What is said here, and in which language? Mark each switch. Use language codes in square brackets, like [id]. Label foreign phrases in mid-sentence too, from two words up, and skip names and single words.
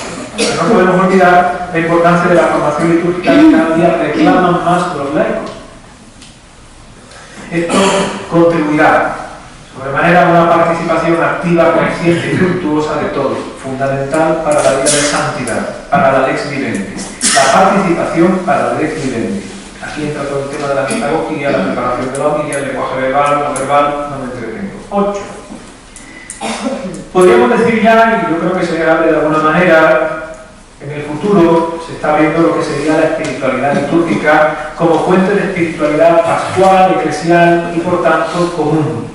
[es] Pero no podemos olvidar la importancia de la formación litúrgica que cada día reclaman más los laicos. Esto contribuirá sobremanera a una participación activa, consciente y fructuosa de todos, fundamental para la vida de santidad, para la [la] lex vivendi. [es] La participación para la [la] lex vivendi. [es] Aquí entra todo el tema de la pedagogía, la preparación de la homilia, el lenguaje verbal, no verbal, no me entretengo. 8. Podríamos decir ya, y yo creo que se hable de alguna manera, en el futuro se está viendo lo que sería la espiritualidad litúrgica como fuente de espiritualidad pascual, eclesial y por tanto común.